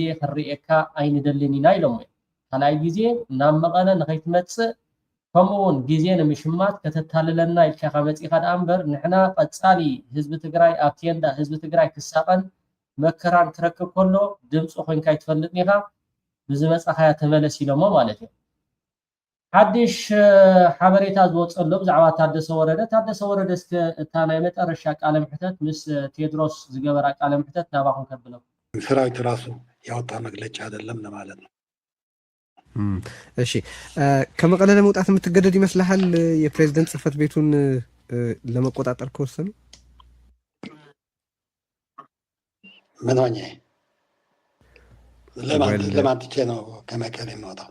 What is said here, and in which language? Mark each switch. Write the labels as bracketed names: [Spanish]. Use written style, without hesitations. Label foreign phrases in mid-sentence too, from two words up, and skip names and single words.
[Tigrinya] ክርኤካ ኣይንደልን ኢና ኢሎም ካልኣይ ግዜ ናብ መቐለ ንኸይትመፅእ ከምኡውን ግዜ ንምሽማት ከተታልለና ኢልካ መፂኻ ደኣ እምበር ንሕና ቀፃሊ ህዝቢ ትግራይ ኣብ ቴንዳ ህዝቢ ትግራይ ክሳቐን መከራን ክረክብ ከሎ ድምፂ ኮይንካ ይትፈልጥ ኒኻ ብዝመፃኻያ ተመለስ ኢሎሞ ማለት እዩ ሓድሽ ሓበሬታ ዝወፀሎ ብዛዕባ ታደሰ ወረደ እስከ እታ ናይ መጨረሻ ቃለ ምሕተት ምስ ቴድሮስ ዝገበራ ቃለ ምሕተት ናባኹም ከብለው [Amharic] ሰራዊት ራሱ ያወጣ መግለጫ አይደለም ለማለት ነው እሺ ከመቀለ ለመውጣት የምትገደድ ይመስልሃል የፕሬዝዳንት ጽህፈት ቤቱን ለመቆጣጠር ከወሰኑ? ምን ሆኜ ለማን ትቼ ነው ከመቀሌ የምወጣው?